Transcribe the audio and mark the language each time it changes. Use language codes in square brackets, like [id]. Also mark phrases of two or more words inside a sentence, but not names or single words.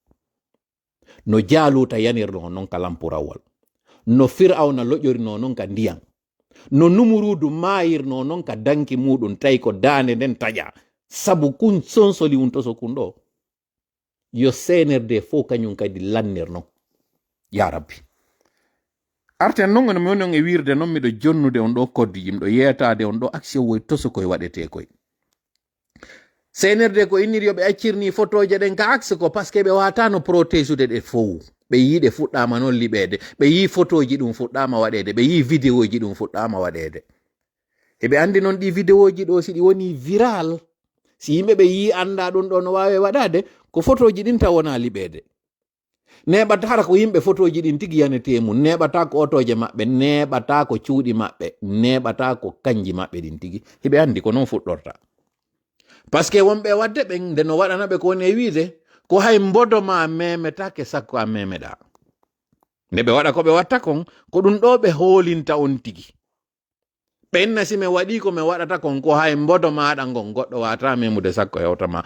[ff] No Jaaluta yanirno non ka lampurawol, no Fir'auna loƴorino non ka ndiyam, no Numurudu mayirno non ka danki muɗum tawi ko dande nden taƴa, sabu kun sonsoli un toso kun ɗo, yo senerde fo kañum kadi lannirno. Ya Rabbi, arten non no mi woni on e wirde non miɗo jonnude on ɗo koddi, miɗo yetade on ɗo action woy toso koye waɗete koye. Senerde ko inniri yo ɓe accirni photoje ɗen ka axe ko [fr] parce que [ff] ɓe watano protésude ɗe fow. Ɓe yi ɗe fuɗɗama noon liɓede, ɓe yi photoji ɗum fuɗɗama waɗede, ɓe yi vidéoji ɗum fuɗɗama waɗede. Eɓe andi noon ɗi vidéoji ɗo si ɗi woni viral, si yimɓe ɓe yi anda ɗum ɗo no wawi waɗade, ko photoji ɗin taw wona liɓede. Neɓata hara ko yimɓe photoji ɗin tigi yanete mum, neɓata ko otoje maɓɓe, neɓata ko cuuɗi maɓɓe, neɓata ko kanji maɓɓe ɗin tigi. Heɓe andi ko noon fuɗɗorta. [fr] Parce que [ff] wonɓe wadde ɓen nde no waɗana ɓe ko woni e wiide ko hay mbodoma memetake sakko a memeɗa. Nde ɓe waɗa ko ɓe watta kon, ko ɗum ɗo ɓe hoolinta on tigi. Ɓenna si me waɗi ko me waɗata kon, ko hay mbodo maɗa ngon goɗɗo wata memude sakko hewtama.